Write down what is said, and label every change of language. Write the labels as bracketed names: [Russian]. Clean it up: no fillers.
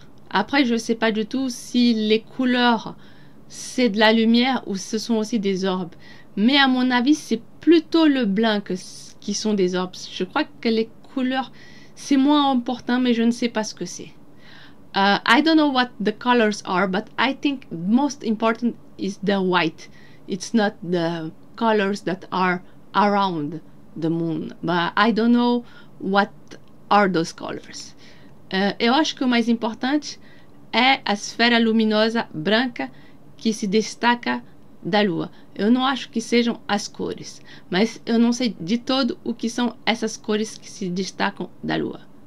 [French] Après, je ne sais pas du tout si les couleurs, c'est de la lumière ou ce sont aussi des orbes. Mais à mon avis, c'est plutôt le blanc qui sont des orbes. Je crois que les couleurs, c'est moins important, mais je ne sais pas ce que c'est. [English] I don't know what the colors are, but I think most important is the white. It's not the colors that are around the moon. But I don't know what are those colors. [Portuguese] Eu acho que o mais importante é a esfera luminosa branca que se destaca da Lua. Eu não acho que sejam as cores, mas eu não sei de todo o que são essas cores que se destacam da Lua.